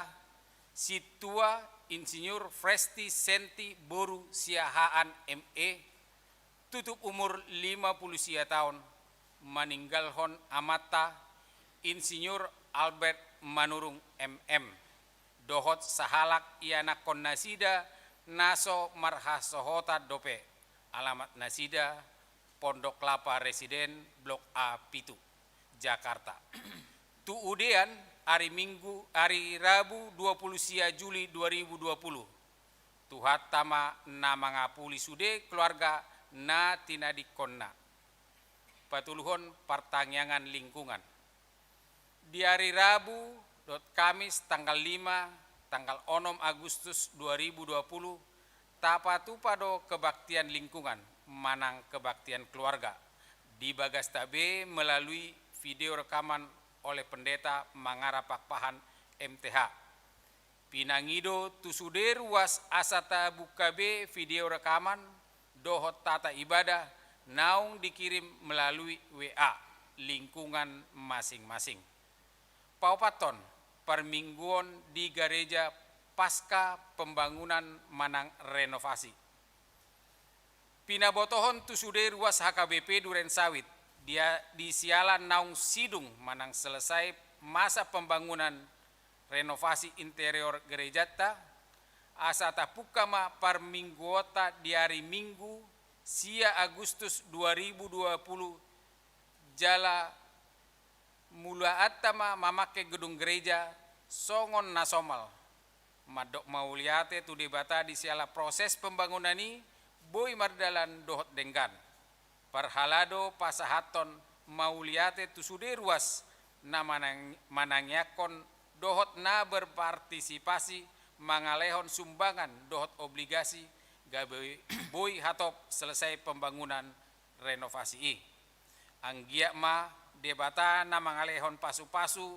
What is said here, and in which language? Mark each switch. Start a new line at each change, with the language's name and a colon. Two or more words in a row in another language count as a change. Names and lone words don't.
Batak Toba: situa Insinyur Fresti Senti Boru Siahaan ME
Indonesian: tutup umur
Batak Toba: 50 sia tahun meninggalhon amata Insinyur Albert Manurung MM dohot sahalak iana kon nasida naso marhasohota dope alamat nasida Pondok Kelapa Residen Blok A Pitu Jakarta. Tu udean hari Rabu 20 sia Juli 2020. Tuhat tama na mangapuli sude keluarga na tinadikonna. Patuluhon
Indonesian: pertanyaan lingkungan. Di hari Rabu Kamis tanggal 5 tanggal 6 Agustus 2020 tapatupado kebaktian lingkungan manang kebaktian keluarga di Bagastabe melalui video rekaman oleh pendeta Mangara Pakpahan MTH.
Batak Toba: Pinangido tusude ruas asata bukabe
Indonesian: video rekaman
Batak Toba: dohot tata ibadah naung dikirim
Indonesian: melalui WA lingkungan masing-masing.
Batak Toba: Paupaton Parmingguon di gereja
Indonesian: pasca pembangunan
Batak Toba: manang renovasi. Pinabotohon tusude ruas HKBP Duren Sawit dia di sialan naung sidung manang selesai
Indonesian: masa pembangunan renovasi interior
Batak Toba: gerejata asata pukama Parmingguota di hari Minggu sia Agustus 2020 jala mula atama mamake gedung gereja songon nasomal madok mauliate tu debata di siala
Indonesian: proses pembangunan ini
Batak Toba: boy mardalan dohot denggan parhalado pasahaton mauliate tu sude ruas na manangyakon dohot na berpartisipasi mangalehon sumbangan dohot obligasi gabe boy hatop
Indonesian: selesai pembangunan renovasi
Batak Toba: anggia ma debata na mangalehon pasu-pasu